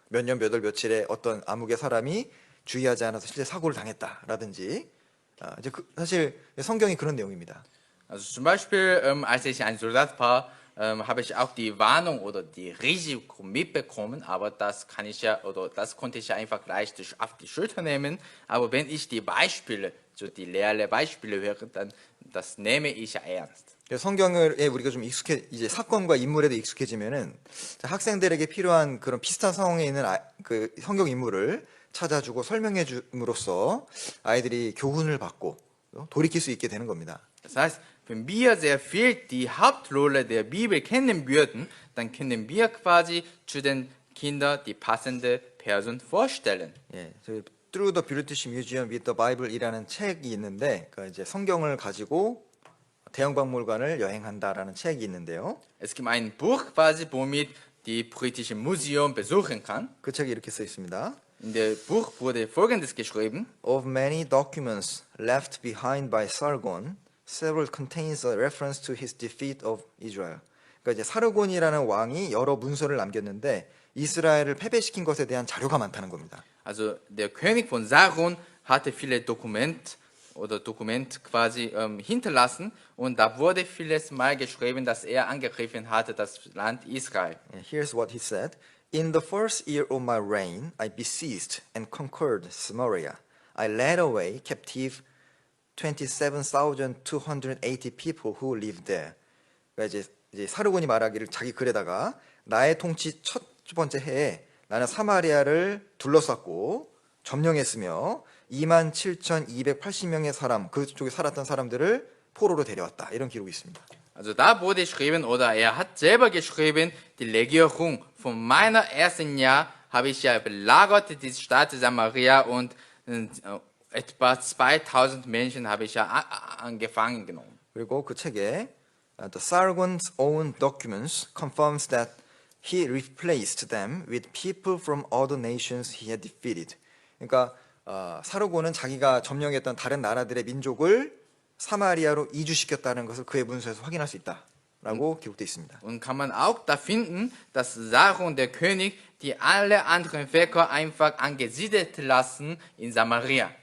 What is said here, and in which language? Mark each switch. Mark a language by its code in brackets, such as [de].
[ko] 몇 년 몇 월 며칠에 어떤 암흑의 사람이 주의하지 않아서 실제 사고를 당했다라든지 이제 사실 성경이 그런 내용입니다. [de] Also zum Beispiel, als ich ein Soldat war, habe ich auch die Warnung oder die Risiko mitbekommen, aber das konnte ich ja einfach gleich auf die Schulter nehmen. Aber wenn ich die Beispiele, so die Beispiele höre, dann das nehme ich ja ernst. [ko] 성경에 우리가 좀 이제 사건과 인물에도 익숙해지면은 학생들에게 필요한 그런 비슷한 상황에 있는 그 성경 인물을 찾아주고 설명해 줌으로써 아이들이 교훈을 받고 돌이킬 수 있게 되는 겁니다. [de] Das heißt, wenn wir sehr viel die Hauptrolle der Bibel kennen würden, dann können wir quasi zu den Kindern die passende Person vorstellen. [ko] 예, 저희 Through the British Museum with the Bible이라는 책이 있는데, 그 이제 성경을 가지고 대형박물관을 여행한다라는 책이 있는데요. [de] Es gibt ein Buch quasi, womit die britische Museum besuchen kann. [ko] 그 책에 이렇게 써 있습니다. [de] In dem Buch wurde Folgendes geschrieben: [en] Of many documents left behind by Sargon, several contains a reference to his defeat of Israel. [ko] 그러니까 이제 사르곤이라는 왕이 여러 문서를 남겼는데 이스라엘을 패배시킨 것에 대한 자료가 많다는 겁니다. [de] Also der König von Sargon hatte viele Dokumente quasi hinterlassen und da wurde vieles mal geschrieben, dass er angegriffen hatte das Land Israel. [en] Here's what he said. In the first year of my reign, I besieged and conquered Samaria. I led away captive 27,280 people who lived there. [ko] 그러니까 이제 사르곤이 말하기를 자기 글에다가 나의 통치 첫 번째 해에 나는 사마리아를 둘러쌌고 점령했으며 27,280명의 사람, 그쪽에 살았던 사람들을 포로로 데려왔다. 이런 기록이 있습니다. [de] Also da wurde geschrieben, oder er hat selber geschrieben, die Legierung von meiner ersten Jahr habe ich ja belagert, die Stadt Samaria und etwa 2000 Menschen habe ich ja gefangen genommen. [ko] 그리고 그 책에 [en] The Sargon's own documents confirms that he replaced them with people from other nations he had defeated. [ko] 그러니까 사르곤은 자기가 점령했던 다른 나라들의 민족을 사마리아로 이주시켰다는 것을 그의 문서에서 확인할 수 있다라고 기록되어 있습니다. [de] Und kann man auch da finden, dass Sargon, der König, die alle anderen Völker einfach angesiedelt lassen in Samaria.